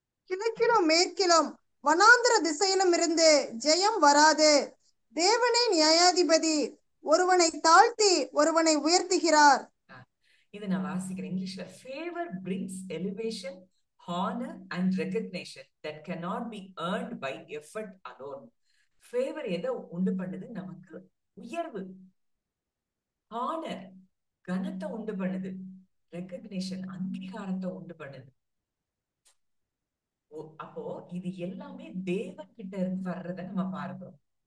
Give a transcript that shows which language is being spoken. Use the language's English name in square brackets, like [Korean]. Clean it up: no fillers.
[Tamil] கிழக்கிலும் மேற்கிலும் வனாந்தர திசையிலும் இருந்து ஜெயம் வராது. தேவனே நியாயாதிபதி, ஒருவனை தாழ்த்தி ஒருவனை உயர்த்துகிறார். இது நான் வாசிக்கிறேன் இங்கிலீஷ்ல. [English] Favour brings elevation, honor and recognition that cannot be earned by effort alone. [Tamil] Favour எதை உண்டு பண்ணுது? நமக்கு உயர்வு, ஹானர் கனத்தை உண்டு பண்ணுது, ரெகக்னிஷன் அங்கீகாரத்தை உண்டு பண்ணுது. அப்போ இது எல்லாமே தேவன் கிட்ட இருந்து வர்றத நம்ம பார்க்கிறோம்.